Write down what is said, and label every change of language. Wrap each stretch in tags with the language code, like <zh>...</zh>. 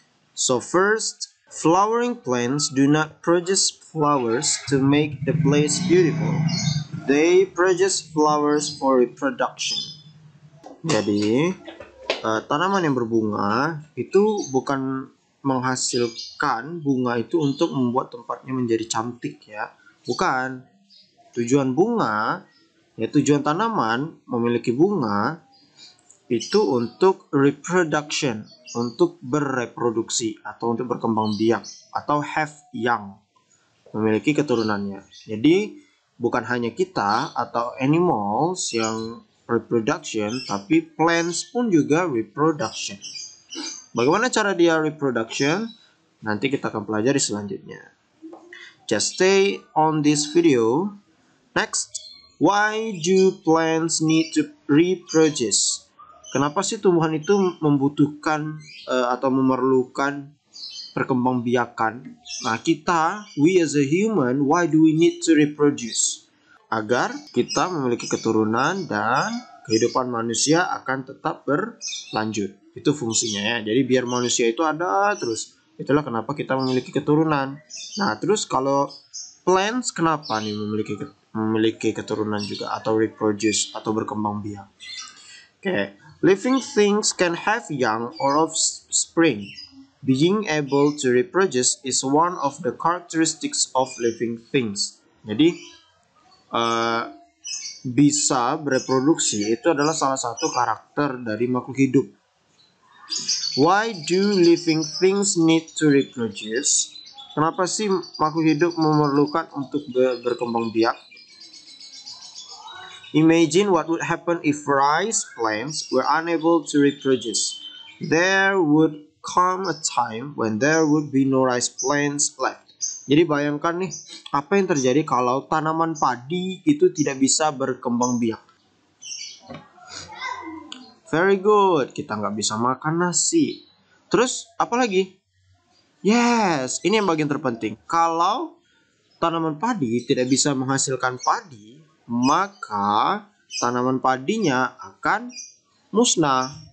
<en>So first, flowering plants do not produce flowers to make the place beautiful. They produce flowers for reproduction.</en> <id>Jadi, tanaman yang berbunga itu bukan menghasilkan bunga itu untuk membuat tempatnya menjadi cantik ya. Bukan. Tujuan bunga, ya tujuan tanaman memiliki bunga itu untuk reproduction, untuk bereproduksi atau untuk berkembang biak atau</id> <en>have young,</en> <id>memiliki keturunannya. Jadi bukan hanya kita atau animals yang reproduction, tapi plants pun juga reproduction. Bagaimana cara dia reproduction? Nanti kita akan pelajari selanjutnya.</id> <en>Just stay on this video. Next, why do plants need to reproduce?</en> <id>Kenapa sih tumbuhan itu membutuhkan atau memerlukan perkembangbiakan? Nah,</id> <en>we as a human, why do we need to reproduce?</en> <id>Agar kita memiliki keturunan dan kehidupan manusia akan tetap berlanjut. Itu fungsinya ya. Jadi biar manusia itu ada terus. Itulah kenapa kita memiliki keturunan. Nah, terus kalau plants kenapa nih memiliki keturunan juga atau reproduce atau berkembang biak? Okay.</id> <en>Living things can have young or offspring. Being able to reproduce is one of the characteristics of living things.</en> <id>Jadi, bisa bereproduksi itu adalah salah satu karakter dari makhluk hidup.</id> <en>Why do living things need to reproduce?</en> <id>Kenapa sih makhluk hidup memerlukan untuk berkembang biak?</id> <en>Imagine what would happen if rice plants were unable to reproduce. There would come a time when there would be no rice plants left.</en> <id>Jadi bayangkan nih, apa yang terjadi kalau tanaman padi itu tidak bisa berkembang biak.</id> <en>Very good,</en> <id>kita nggak bisa makan nasi. Terus apa lagi? Yes, ini yang bagian terpenting. Kalau tanaman padi tidak bisa menghasilkan padi, maka tanaman padinya akan musnah.</id>